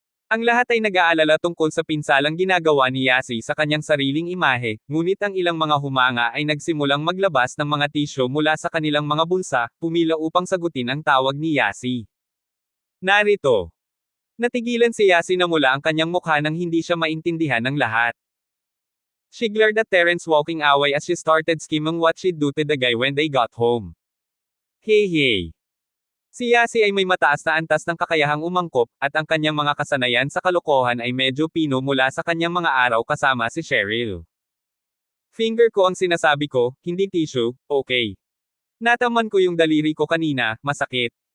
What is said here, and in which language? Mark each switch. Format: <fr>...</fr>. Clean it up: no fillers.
<tl>Ang lahat ay nag-aalala tungkol sa pinsalang ginagawa ni Yasi sa kanyang sariling imahe, ngunit ang ilang mga humanga ay nagsimulang maglabas ng mga tissue mula sa kanilang mga bulsa, pumila upang sagutin ang tawag ni Yasi. Narito. Natigilan si Yasi na mula ang kanyang mukha nang hindi siya maintindihan ng lahat.</tl> <en>She glared at Terence walking away as she started scheming what she'd do to the guy when they got home. Hey.</en> <tl>Si Yasi ay may mataas na antas ng kakayahang umangkop, at ang kanyang mga kasanayan sa kalokohan ay medyo pino mula sa kanyang mga araw kasama si Cheryl. Finger ko ang sinasabi ko, hindi tissue, okay. Nataman ko yung daliri ko kanina, masakit.</tl>